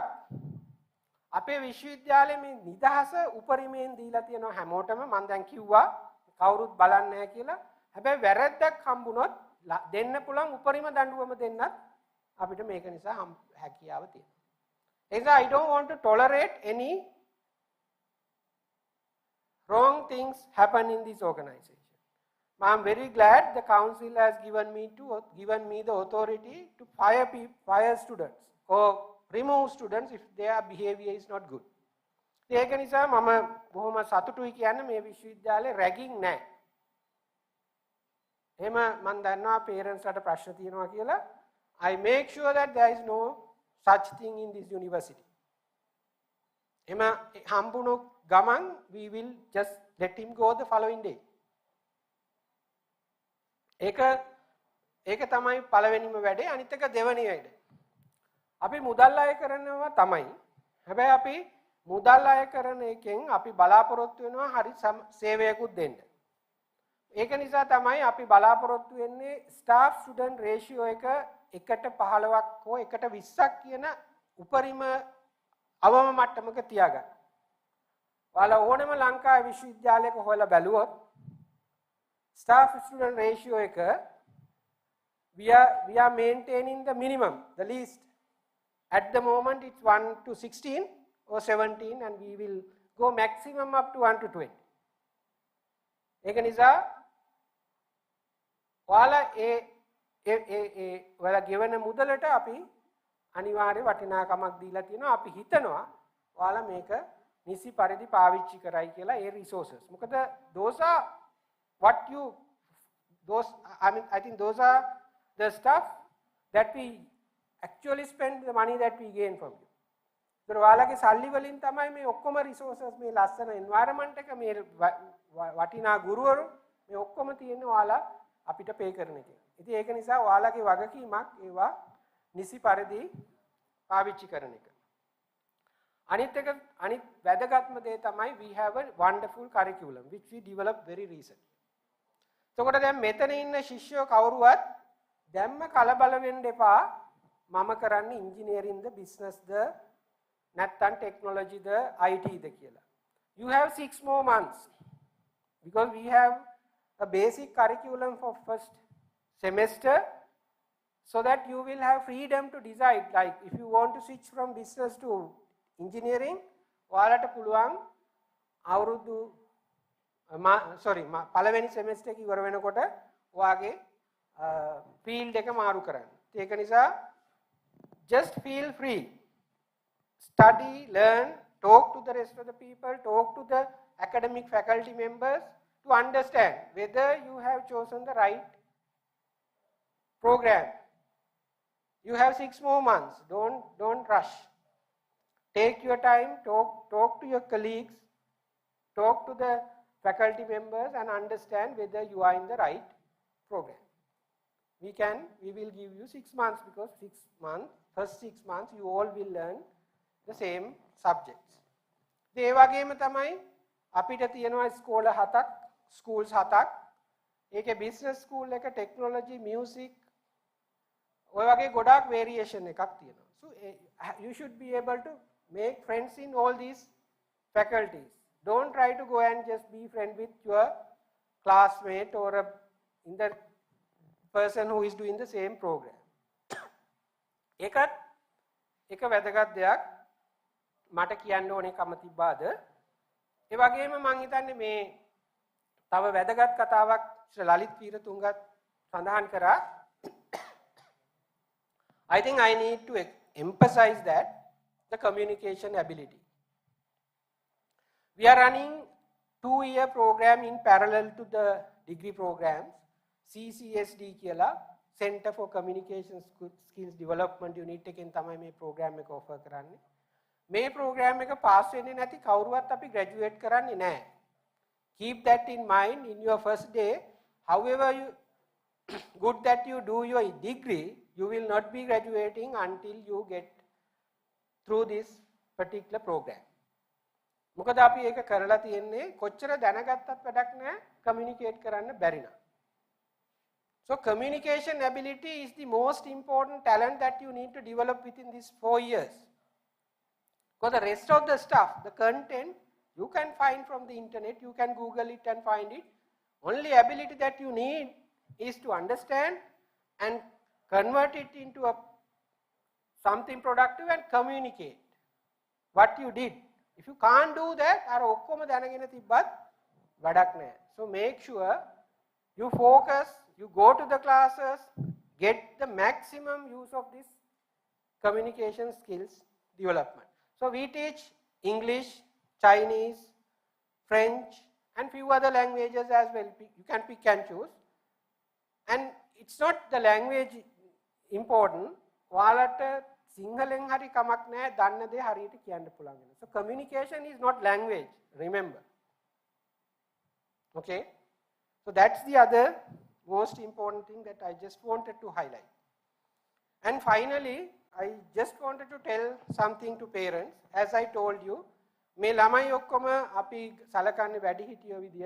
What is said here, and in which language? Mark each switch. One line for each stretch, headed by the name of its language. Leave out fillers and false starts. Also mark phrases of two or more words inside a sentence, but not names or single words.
Sinhala: අපේ විශ්වවිද්‍යාලයේ මේ නිදහස උපරිමයෙන් දීලා තියෙනවා හැමෝටම. මම දැන් කිව්වා කවුරුත් බලන්නේ නැහැ කියලා. හැබැයි වැරද්දක් හම්බුනොත් දෙන්න පුළුවන් උපරිම දඬුවම දෙන්නත් අපිට මේක නිසා හැකියාව තියෙනවා. ඒ නිසා
English: I don't want to tolerate any wrong things happen in this organization. I'm very glad the council has given me the authority to fire students or remove students if their behavior is not good.
Sinhala: ඒක නිසා මම බොහොම සතුටුයි කියන්නේ මේ විශ්වවිද්‍යාලේ රැගින් නැහැ. එහෙම මම දන්නවා parents ලාට ප්‍රශ්න තියෙනවා කියලා.
English: I make sure that there is no such thing in this university.
Sinhala: එහෙම හම්බුණු ගමන්
English: we will just let him go the following day.
Sinhala: ඒක තමයි පළවෙනිම වැඩේ. අනිත් එක දෙවෙනි වැඩේ. අපි මුදල් අය කරනවා තමයි. හැබැයි අපි මුදල් අය කරන එකෙන් අපි බලාපොරොත්තු වෙනවා හරි සේවයකුත් දෙන්න. ඒක නිසා තමයි අපි බලාපොරොත්තු වෙන්නේ
English: staff student ratio
Sinhala: එක 1:15ක් හෝ 1:20ක් කියන උපරිම අවම මට්ටමක තියාගන්න. ඔයාලා ඕනම ලංකාවේ විශ්වවිද්‍යාලයක හොයලා බැලුවොත්
English: staff student ratio එක we are maintaining the minimum, the least. At the moment it's 1:16 or 17 and we will go maximum up to 1:20.
Sinhala: ඒක නිසා ඔයාලා ඔයාලා ගෙවන මුදලට අපි අනිවාර්ය වටිනාකමක් දීලා තියෙනවා. අපි හිතනවා ඔයාලා මේක නිසි පරිදි පාවිච්චි කරයි කියලා ඒ resources.
English: මොකද those are I think those are the stuff that we actually spend the money that we gain from you.
Sinhala: ඒතර ඔයාලගේ සල්ලි වලින් තමයි මේ ඔක්කොම resources මේ ලස්සන environment එක මේ වටිනා ගුරුවරු මේ ඔක්කොම තියෙන්නේ ඔයාලා අපිට pay කරන එක. ඉතින් ඒක නිසා ඔයාලගේ වගකීමක් ඒවා නිසි පරිදි පාවිච්චි කරන එක. අනිත් වැදගත්ම දේ තමයි
English: we have a wonderful curriculum which we developed very recently.
Sinhala: එතකොට දැන් මෙතන ඉන්න ශිෂ්‍යෝ කවුරුවත් දැම්ම කලබල වෙන්න එපා. මම කරන්නේ engineering ද business ද නැත්නම් technology ද IT ද කියලා.
English: You have 6 more months because we have a basic curriculum for first semester so that you will have freedom to decide, like if you want to switch from business to engineering
Sinhala: ඔයාලට පුළුවන් අවුරුදු පළවෙනි semester එක ඉවර වෙනකොට ඔයාගේ field එක මාරු කරන්න. ඒක නිසා
English: just feel free, study, learn, talk to the rest of the people, talk to the academic faculty members to understand whether you have chosen the right program. You have 6 more months. Don't rush. Take your time, talk to your colleagues, talk to the faculty members and understand whether you are in the right program. We will give you 6 months because first 6 months you all will learn the same subjects.
Sinhala: ඒ වගේම තමයි අපිට තියෙනවා schools 7ක්. ඒකේ
English: business school
Sinhala: එක, technology, music ඔය වගේ ගොඩාක් variation එකක් තියෙනවා.
English: So you should be able to make friends in all these faculties. Don't try to go and just be friend with your classmate or in the person who is doing the same program.
Sinhala: එක වැදගත් දෙයක් මට කියන්න ඕනේ කම තිබ්බාද? ඒ වගේම මම හිතන්නේ මේ තව වැදගත් කතාවක් ලලිත් වීරතුංගත් සඳහන් කරා.
English: I think I need to emphasize that the communication ability. We are running 2-year program in parallel to the degree programs.
Sinhala: CCSD කියලා
English: Center for Communication Skills Development Unit
Sinhala: එකෙන් තමයි මේ program එක offer කරන්නේ. මේ program එක pass වෙන්නේ නැති කවුරුවත් අපි graduate කරන්නේ නැහැ.
English: keep that in mind in your first day. However good that you do your degree, you will not be graduating until you get through this particular program.
Sinhala: මොකද අපි ඒක කරලා තියෙන්නේ කොච්චර දැනගත්තත් වැඩක් නැහැ communicate කරන්න බැරි නම්.
English: So communication ability is the most important talent that you need to develop within these 4 years. Because the rest of the stuff, the content, you can find from the internet, you can Google it and find it. Only ability that you need is to understand and convert it into something productive and communicate what you did. If you can't do that,
Sinhala: අර ඔක්කොම දැනගෙන තිබ්බත් වැඩක් නැහැ.
English: So make sure you focus, you go to the classes, get the maximum use of this communication skills development. So we teach English, Chinese, French and few other languages as well. You can pick and choose. And it's not the language important.
Sinhala: ඔයාලට සිංහලෙන් හරි කමක් නැහැ දන්න දේ හරියට කියන්න පුළුවන්.
English: So communication is not language, remember. Okay? So that's the other most important thing that I just wanted to highlight. And finally, I just wanted to tell something to parents. As I told you,
Sinhala: මේ ළමයි ඔක්කොම අපි සලකන්නේ වැඩිහිටියෝ විදියට.